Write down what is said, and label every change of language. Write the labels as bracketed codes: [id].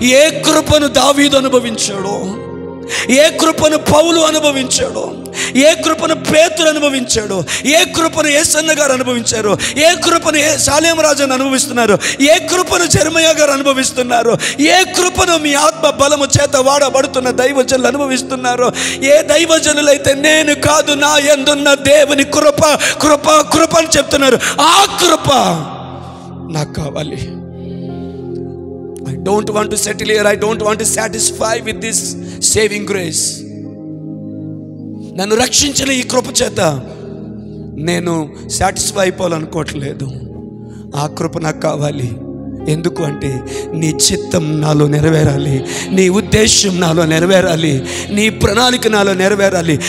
[te] ఏ కృపను దావీదు అనుభవించాడో, ఏ కృపను పౌలు అనుభవించాడో, ఏ కృపను పేతురు అనుభవించాడో, ఏ కృపను యేసన్న గారు అనుభవించారో, ఏ కృపను శాలేం రాజును అనుభవిస్తున్నారు, ఏ కృపను జెరమయా గారు అనుభవిస్తున్నారు, ఏ కృపను మీ ఆత్మ బలము చేత వాడబడుతున్న దైవజనులు అనుభవిస్తున్నారు, ఏ దైవజనులైతే నేను కాదు నా యందున్న దేవుని కృప కృప కృప అని చెప్తున్నారు, ఆ కృప నాకు కావాలి. [en] I don't want to settle here. I don't want to satisfy with this saving grace. [te] నన్ను రక్షించిన ఈ కృప చేత నేను సాటిస్ఫై అయిపోవాలనుకోవట్లేదు. ఆ కృప నాకు కావాలి. ఎందుకు అంటే నీ చిత్తం నాలో నెరవేరాలి, నీ ఉద్దేశం నాలో నెరవేరాలి, నీ ప్రణాళిక నాలో నెరవేరాలి.